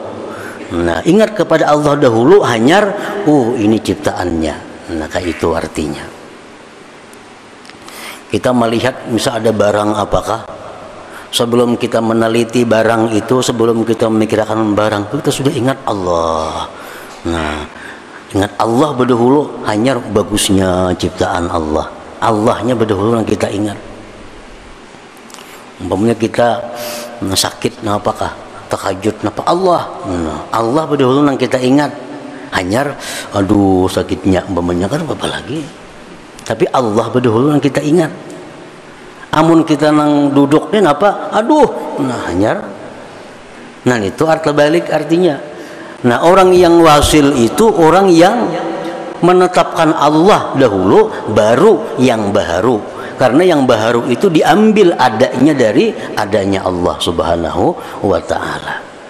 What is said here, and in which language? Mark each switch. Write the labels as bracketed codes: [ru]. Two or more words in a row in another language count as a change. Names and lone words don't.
[id] Nah, ingat kepada Allah dahulu, hanyar, ini ciptaannya. Nah, kayak itu artinya. Kita melihat misal ada barang apakah, sebelum kita meneliti barang itu, sebelum kita memikirkan barang, kita sudah ingat Allah. Nah, ingat Allah berdahulu, hanyar bagusnya ciptaan Allah. Allahnya berdahulu yang kita ingat. Umpamanya kita sakit, apakah tahajud, apa Allah, Allah berdahulu yang kita ingat. Hanyar, aduh sakitnya, umpamanya kan apa lagi. Tapi Allah berdahulu yang kita ingat. Amun kita nang duduknya apa, aduh, nah hanyar. Nah itu arti balik artinya. Nah, orang yang wasil itu orang yang menetapkan Allah dahulu, baru yang baharu. Karena yang baharu itu diambil adanya dari adanya Allah [ar] سبحانه وتعالى.